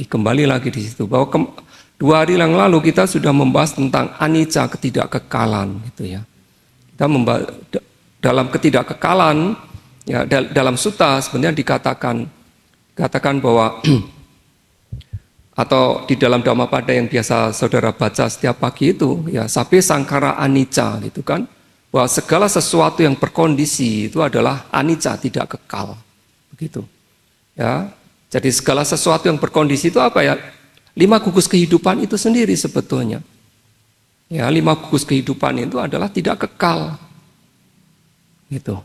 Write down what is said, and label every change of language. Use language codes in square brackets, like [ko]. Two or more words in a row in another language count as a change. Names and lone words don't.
[id] Kembali lagi di situ bahwa 2 hari yang lalu kita sudah membahas tentang anicca, ketidakkekalan gitu ya. Kita membahas dalam ketidakkekalan ya, dalam sutta sebenarnya dikatakan bahwa atau di dalam Dhammapada yang biasa saudara baca setiap pagi itu ya, [pi] sabbe sangkara anicca [id] gitu kan, bahwa segala sesuatu yang berkondisi itu adalah anicca, tidak kekal begitu ya. Jadi segala sesuatu yang berkondisi itu apa ya, 5 gugus kehidupan itu sendiri sebetulnya ya. 5 gugus kehidupan itu adalah tidak kekal gitu.